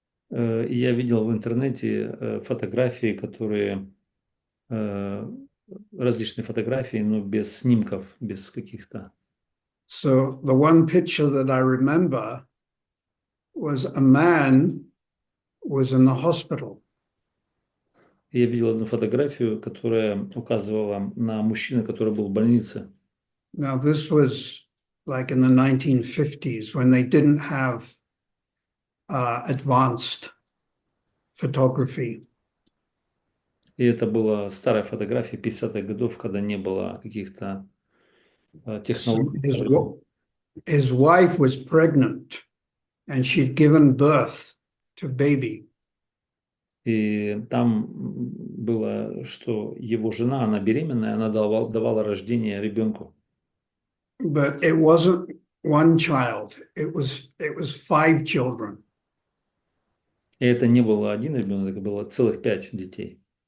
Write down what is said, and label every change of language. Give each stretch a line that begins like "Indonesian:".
Russian: И я видел в интернете фотографии, которые различные фотографии, но без снимков, без каких-то.
English: So the one picture that I remember was a man was in the hospital.
Russian: Я видел одну фотографию, которая указывала на мужчину, который был в больнице.
English: Now this was like in the 1950s when they didn't have advanced photography.
Russian: И это была старая фотография 50-х годов, когда не было каких-то
English: So
Russian: технологий.
English: his wife was pregnant and she'd given birth to baby.
Russian: И там было, что его жена, она беременная, она давала рождение ребенку.
English: But it wasn't one child, it was 5 children.
Russian: И это не было один ребенок, это было целых 5 детей.